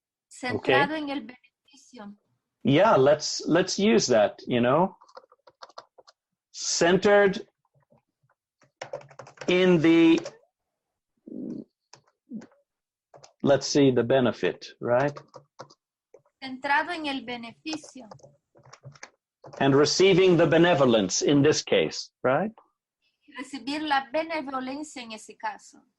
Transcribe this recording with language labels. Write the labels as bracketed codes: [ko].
[es] Centrado en el beneficio. [en] Yeah, let's use that, you know. Centered in the, let's see, the benefit, right? [es] Centrado en el beneficio. [en] And receiving the benevolence in this case, right? [es] Recibir la benevolencia en ese caso.